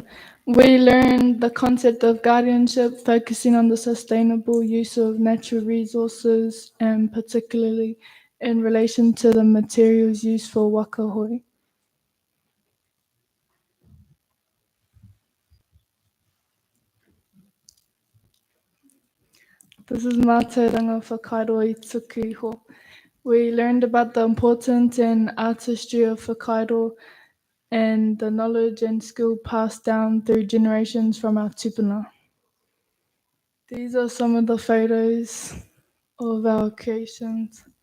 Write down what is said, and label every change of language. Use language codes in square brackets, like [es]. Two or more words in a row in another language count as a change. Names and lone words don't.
[en] We learned the concept of guardianship, focusing on the sustainable use of natural resources and particularly in relation to the materials used for wakahoi. This is [mi] mātauranga whakairo I tuku iho. [en] We learned about the importance and artistry of whakairo and the knowledge and skill passed down through generations from our tupuna. These are some of the photos of our creations.